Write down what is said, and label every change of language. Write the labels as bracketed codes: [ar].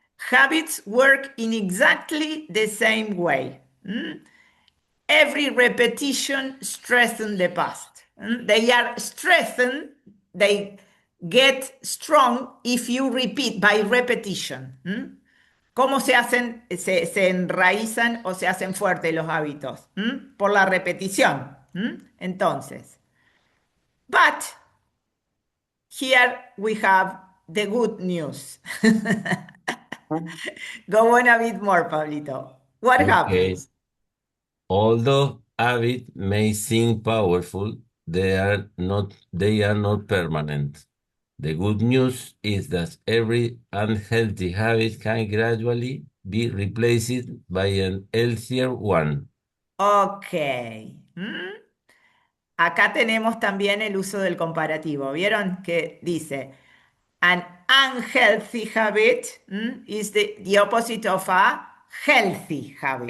[en] Habits work in exactly the same way. Every repetition strengthens the past. They are strengthened, they get strong if you repeat by repetition. [es] ¿Cómo se hacen, se enraizan o se hacen fuertes los hábitos? Por la repetición. Entonces, [en] but here we have the good news. Go on a bit more, Pablito. What Okay. happens? Although habits may seem powerful, they are not permanent. The good news is that every unhealthy habit can gradually be replaced by an healthier one. Ok. [es] Acá tenemos también el uso del comparativo. ¿Vieron? Que dice, [en] an unhealthy habit is the opposite of a healthy habit.